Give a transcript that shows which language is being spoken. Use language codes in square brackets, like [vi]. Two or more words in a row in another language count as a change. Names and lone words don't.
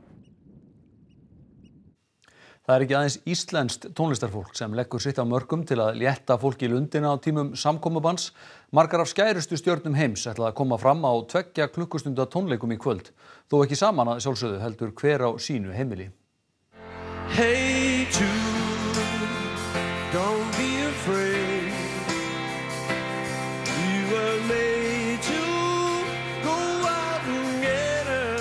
[is] Það ekki aðeins íslenskt tónlistarfólk sem leggur sitt af mörkum til að létta fólki í lundina á tímum samkomubanns. Margar af skærustu stjörnum heims ætla að koma fram á 2 klukkustunda tónleikum í kvöld. Þó ekki saman að sjálfsögðu heldur hver á sínu heimili. [en] Hey Jude, don't be afraid. You were made to go out and get her.